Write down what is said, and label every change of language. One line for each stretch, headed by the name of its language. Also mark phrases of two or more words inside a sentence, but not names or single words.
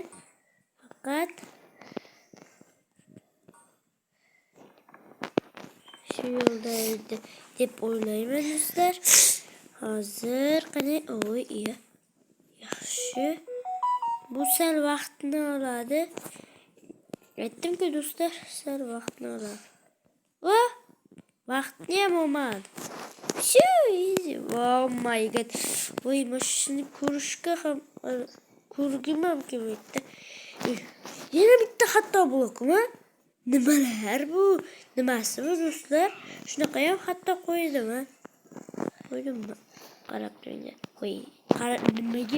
Uzbek: Faqat shu yo'lda edi deb o'ylayman do'stlar. Hozir qani iya. Yaxshi. Bu sal vaqtni oladi. Aytdim-ku do'stlar, sal vaqtni oladi. Vaqtni ham olmadi. Shu easy.
English: Oh my god.
Uzbek: Voy, mashini ko'rishga ham ko'rgim ham kelmaydi. Yana bitta xato blokmi? Nimalar bu? Nimasi bu do'stlar? Shunaqa ham xato qo'ydimmi? Qarab turing. Qo'y. Qarab nimaga?